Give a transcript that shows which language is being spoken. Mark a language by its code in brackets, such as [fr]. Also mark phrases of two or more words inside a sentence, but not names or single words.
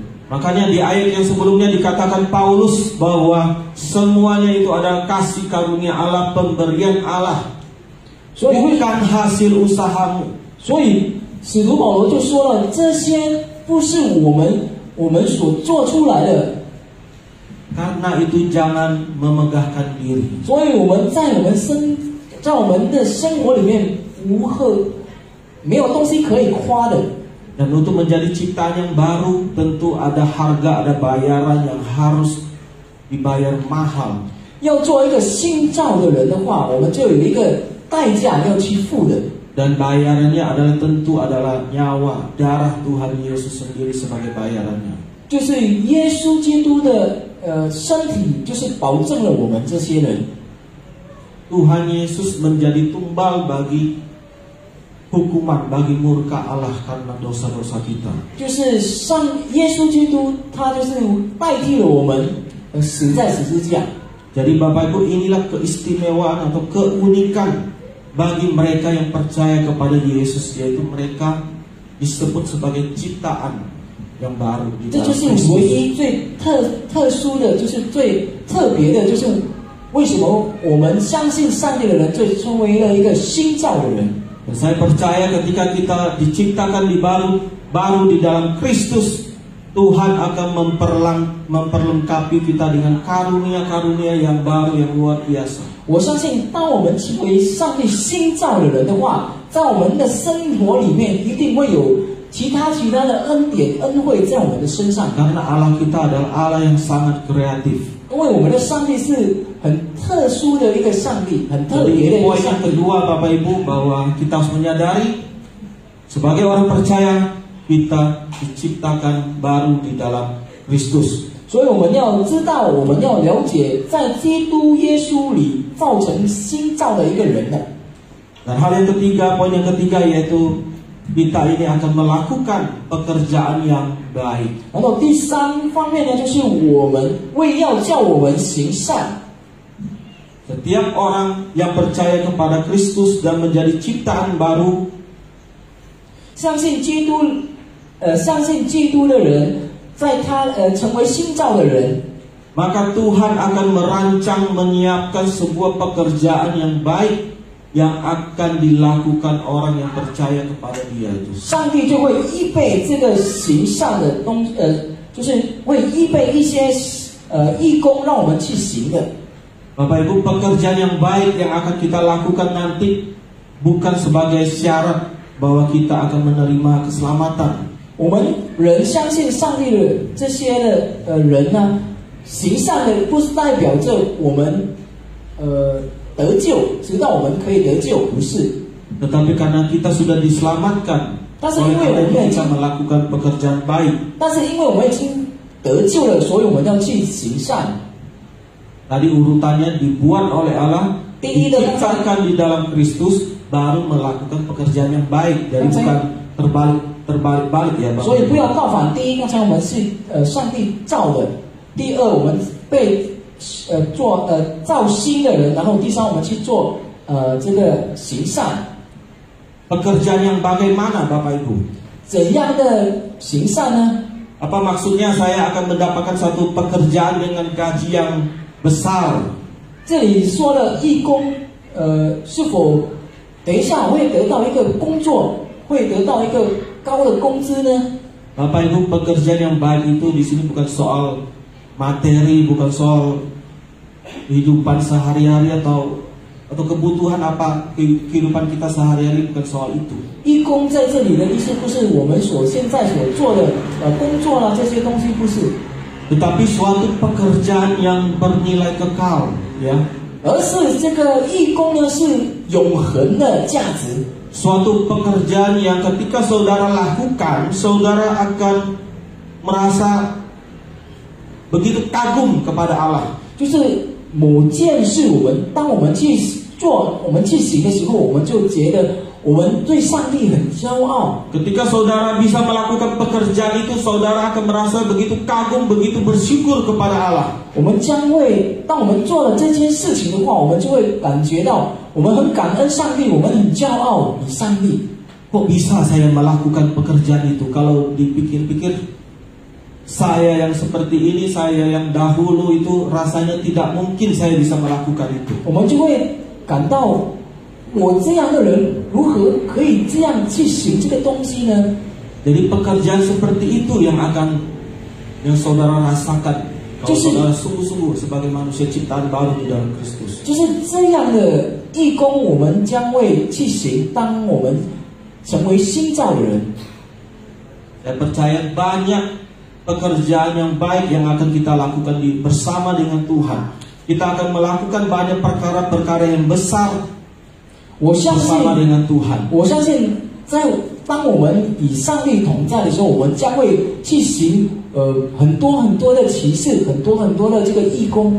[id] Makanya di ayat yang sebelumnya dikatakan Paulus bahwa semuanya itu adalah kasih karunia Allah, pemberian Allah, bukan hasil usahamu. [zh] 所以使徒保罗就说了，这些不是我们所做出来的， [id] Karena itu jangan memegahkan diri. [zh] 所以我们在我们的生活里面没有东西可以夸的。 [id] Dan untuk menjadi ciptaan yang baru tentu ada harga, ada bayaran yang harus dibayar mahal. [zh] 要做一个新造的人的话，我们就有一个代价要去付的。 [id] Dan bayarannya tentu adalah nyawa, darah Tuhan Yesus sendiri sebagai bayarannya. [zh] 就是耶稣基督的身体，就是保证了我们这些人。 [id] Tuhan Yesus menjadi tumbal bagi hukuman, bagi murka Allah karena dosa-dosa kita. [zh] 就是耶稣基督，他就是代替了我们死在十字架。 [id] Jadi Bapak Ibu, inilah keistimewaan atau keunikan bagi mereka yang percaya kepada Yesus, yaitu mereka disebut sebagai ciptaan yang baru di [zh] 这 [id] dalam [zh] 就是唯 [id] Kristus. [zh] 一最特殊的，就是最特别的，就是为什么我们相信上帝的人，就成为了一个新造的人。 [id] Dan saya percaya ketika kita diciptakan baru di dalam Kristus, Tuhan akan memperlengkapi kita dengan karunia-karunia yang baru, yang luar biasa. [zh] 我相信，当我们成为上帝新造的人的话，在我们的生活里面一定会有其他的恩典、恩惠在我们的身上。 [id] Karena Allah kita adalah Allah yang sangat kreatif. [zh] 因为我们的上帝是很特殊的一个上帝，很特别的 [id] Jadi [zh] 一个 [id] poin [zh] 上 [id] yang [zh] 帝。 [id] kedua Bapak Ibu, bahwa kita harus menyadari sebagai orang percaya kita diciptakan baru di dalam Kristus. [zh] 所以我们要知道，我们要了解，在基督耶稣里造成新造的一个人的。 [id] Dan hal yang ketiga, poin yang ketiga yaitu kita ini akan melakukan pekerjaan yang baik. [zh] 然后第三方面呢，就是我们要叫我们行善。 [id] Setiap orang yang percaya kepada Kristus dan menjadi ciptaan baru, [zh] 相信基督的人，在他成为新造的人， [id] maka Tuhan akan merancang menyiapkan sebuah pekerjaan yang baik yang akan dilakukan orang yang percaya kepada Dia itu. [zh] 上帝就会预备这个行善的就是会预备一些义工让我们去行的。 [id] Bapak Ibu, pekerjaan yang baik yang akan kita lakukan nanti bukan sebagai syarat bahwa kita akan menerima keselamatan. [zh] 我们人相信上帝的这些的人呢，行善的不是代表着我们得救，直到我们可以得救，不是。 [id] Tetapi karena kita sudah diselamatkan, oleh karena itu kita melakukan pekerjaan baik. [zh] 但是因为我们已经得救了，所以我们要去行善。 [id] Tadi urutannya dibuat oleh Allah, diciptakan di dalam Kristus, baru melakukan pekerjaan yang baik. Jadi bukan terbalik-balik ya, Bapak. [zh] 所以不要倒反。第一，刚才我们是上帝造的；第二，我们被造新的人；然后第三，我们去做这个行善。 [id] Pekerjaan yang bagaimana, Bapak Ibu? [zh] 怎样的行善呢？ [id] Apa maksudnya saya akan mendapatkan satu pekerjaan dengan gaji yang besar? [zh] 这里说了义工，是否等一下会得到一个工作，会得到一个高的工资呢？ [id] Bapak Ibu, pekerjaan yang baik itu di sini bukan soal materi, bukan soal kehidupan sehari-hari atau kebutuhan apa kehidupan kita sehari-hari, bukan soal itu. [zh] 义工在这里的意思不是我们现在所做的工作啦，这些东西不是。 [id] Tetapi suatu pekerjaan yang bernilai kekal, ya. [zh] 而是这个义工呢是永恒的价值。 [id] Suatu pekerjaan yang ketika saudara lakukan, saudara akan merasa begitu kagum kepada Allah. [zh] 就是某件事，当我们去做、我们去行的时候，我们就觉得我们对上帝很骄傲。 [id] Ketika saudara bisa melakukan pekerjaan itu, saudara akan merasa begitu kagum, begitu bersyukur kepada Allah. [zh] 我们将会，当我们做了这件事情的话，我们就会感觉到我们很感恩上帝，我们很骄傲于上帝。 [id] Kok bisa saya melakukan pekerjaan itu? Kalau dipikir-pikir, saya yang seperti ini, saya yang dahulu itu rasanya tidak mungkin saya bisa melakukan itu. [zh] 我们就会感到，我这样的人如何可以这样去行这个东西呢？ [id] Jadi pekerjaan seperti itu yang saudara rasakan Kalau saudara sungguh-sungguh sebagai manusia ciptaan baru di dalam Kristus. [zh] 就是这样的义工，我们将会去行。当我们成为新造的人， [id] Saya percaya banyak pekerjaan yang baik yang akan kita lakukan bersama dengan Tuhan. Kita akan melakukan banyak perkara-perkara yang besar [zh] 我相信 [id] bersama dengan Tuhan. [zh] 我相信当我们与上帝同在的时候，我们将会去行很多很多的奇事，很多很多的这个义工。